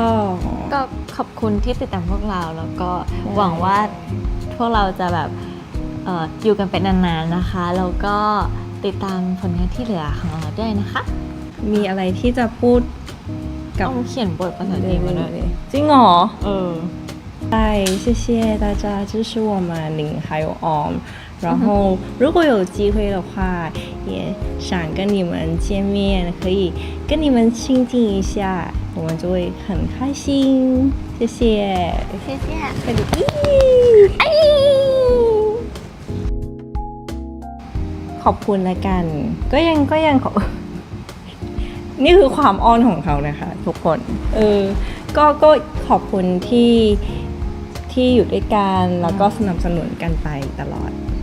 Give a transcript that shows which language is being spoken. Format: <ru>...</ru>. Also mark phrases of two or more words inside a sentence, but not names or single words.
<th>ก็ขอบคุณที่ติดตามพวกเราแล้วก็หวังว่าพวกเราจะแบบอยู่กันเป็นนานๆนะคะ แล้วก็ติดตามผลงานที่เหลือของเราด้วยนะคะ มีอะไรที่จะพูดกับ ต้องเขียนบทภาษาจีนมาด้วย จริงเหรอ ใช่</th> <zh>谢谢大家支持我们林还有 OM，然后如果有机会的话，也想跟你们见面，可以跟你们亲近一下，我们就会很开心。谢谢。谢谢快点！</zh> <th>ขอบคุณละกัน ก็ยังขอ นี่คือความอ้อนของเขานะคะทุกคนก็ขอบคุณที่อยู่ด้วยกันแล้วก็สนับสนุนกันไปตลอด</th>